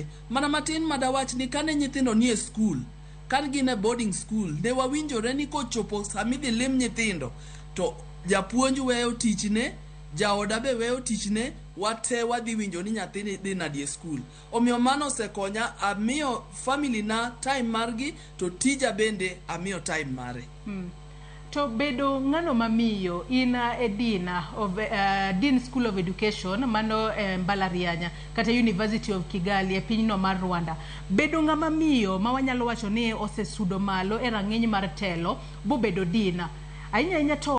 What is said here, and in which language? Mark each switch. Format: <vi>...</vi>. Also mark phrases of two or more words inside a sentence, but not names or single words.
<luo>Mana matin madawach ni kane nyithindo nie school, kan gine</luo> <en>boarding school,</en> <luo>ne wawinjore ni kochopo samidhi lim nyithindo to japuonj weyo tichne, jaoda be weyo tichne, wate wadhi winjo ni nyathini dhi nadi e school. Omiyo mano osekonya, amiyo family na time margi to tija bende amiyo time mare. To bedo ng'ano mamiyo in a</luo> <en>dean of Dean School of Education</en> <luo>mano Mbalarianya kata University of Kigali e pinyno mar Rwanda. Bedo ng'ama miyo ma wanyalo wacho ni osesudo malo e rang'iny mar telo bo bedo dean. Ahinya to</luo>